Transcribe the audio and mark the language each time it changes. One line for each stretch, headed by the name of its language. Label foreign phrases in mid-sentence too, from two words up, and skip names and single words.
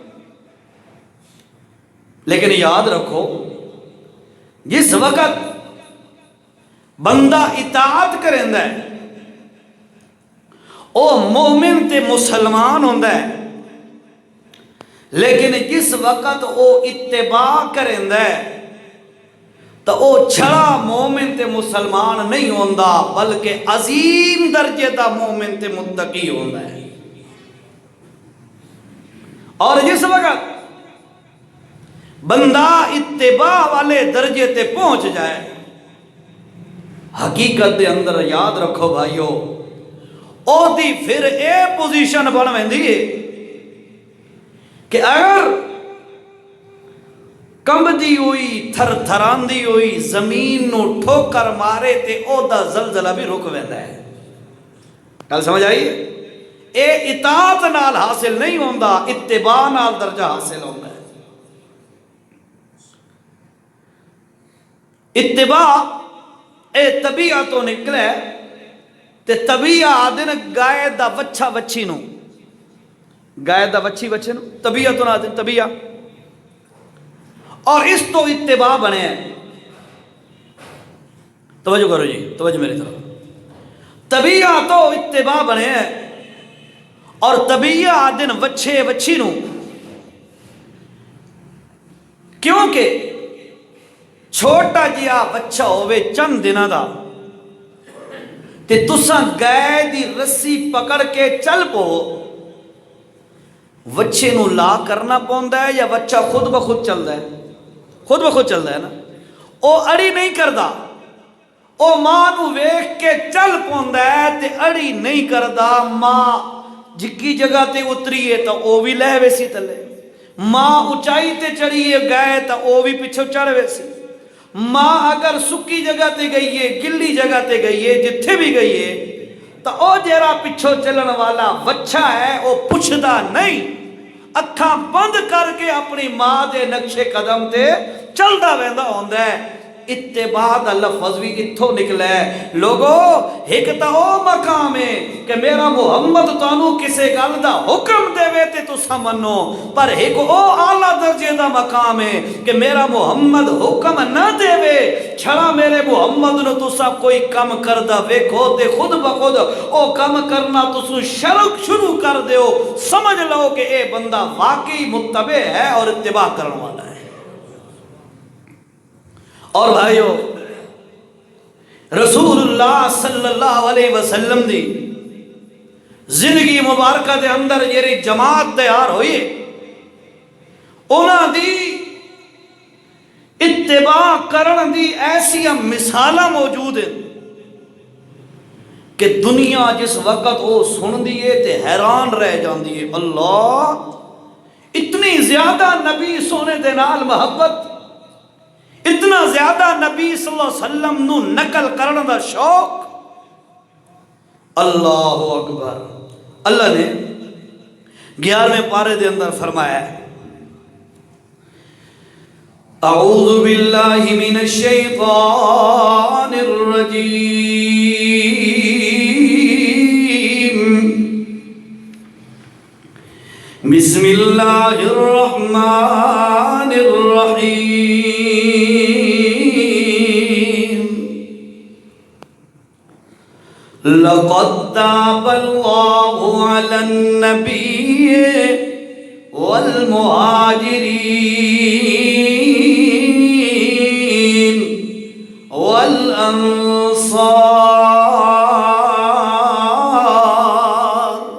Punjabi: لیکن یاد رکھو، جس وقت بندہ اطاعت کریندا ہے او مومن تے مسلمان ہوندا ہے، لیکن جس وقت او اتباع کریندا ہے تو او چھڑا مومن تے مسلمان نہیں ہوندا، بلکہ عظیم درجے دا مومن تے متقی ہوندا ہے۔ اور جس وقت بندہ اتباع والے درجے تے پہنچ جائے، حقیقت دے اندر یاد رکھو بھائیو، او دی پھر اے پوزیشن بن ویندی ہے کہ اگر کمبدی ہوئی، تھر تھراندی ہوئی زمین نو ٹھوکر مارے تے او دا زلزلہ بھی رک ویندا ہے۔ گل سمجھ آئی؟ اے اطاعت نال حاصل نہیں ہوندا، اتباع نال درجہ حاصل ہوندا ہے۔ اتباع اے طبیعت تو نکلے تے طبیعت آدن گائے دا وچھا وچھی نو، گائے دا وچھی وچھے نو طبیعت تو آدن طبیعت، اور اس تو اتباع بنے ہیں۔ توجہ کرو جی، توجہ میری طرف، طبیعت تو اتباع بنے ہیں اور طبیعت آدن وچھے وچھی نو، کیونکہ چھوٹا جیا بچہ ہوئے چند دنہ دا تے تساں گائے دی رسی پکڑ کے چل پو، وچھے نو لا کرنا پوندا ہے یا بچہ خود بخود چل دا ہے؟ خود بخود چل دا ہے نا۔ او اڑی نہیں کردا، او ماں نو ویکھ کے چل پوندا ہے تے اڑی نہیں کردا۔ ماں جکی جگہ تے اتری ہے تو او بھی لہ ویسی تلے، ماں اونچائی تے چڑھی ہے گئے تو او بھی پیچھے چڑھ ویسی۔ ماں اگر سکی جگہ تے گئی ہے، گلی جگہ تے گئی ہے، جتھے بھی گئی ہے تو او جیرا پیچھو چلن والا وچھا ہے او پوچھدا نہیں، اکھاں بند کر کے اپنی ماں دے نقشے قدم تے چلدا ویندا ہوندا ہے۔ اتباع دا لفظ بھی اتھو نکلا ہے۔ لوگو ایک تا او مقام ہے کہ میرا محمد تانوں کسے گل دا حکم دے وے تے تساں منو، پر ایک او اعلیٰ درجے دا مقام ہے کہ میرا محمد حکم نہ دے وے، چھڑا میرے محمد نو تساں کوئی کم کردا ویکھو تے خود بخود او کم کرنا تسوں شروع کر دیو، سمجھ لو کہ اے بندہ واقعی متبع ہے اور اتباع کرن والا ہے۔ اور بھائیو، رسول اللہ
Arabic: صلی اللہ علیہ وسلم
Punjabi: دی زندگی مبارکہ دے اندر جیری جماعت تیار ہوئی، انہاں دی اتباع کرن دی ایسی مثالہ موجود ہیں کہ دنیا جس وقت وہ سن دیے تے حیران رہ جاندی ہے، اللہ اتنی زیادہ نبی سونے دے نال محبت، اتنا زیادہ نبی
Arabic: صلی اللہ علیہ وسلم
Punjabi: نو نقل کرنے دا شوق۔
Arabic: اللہ اکبر۔
Punjabi: اللہ نے 11ویں پارے دے اندر فرمایا ہے،
Arabic: اعوذ باللہ من الشیطان الرجیم، بسم اللہ الرحمن الرحیم، لقد تاب اللہ علی النبی والمہاجرین والانصار۔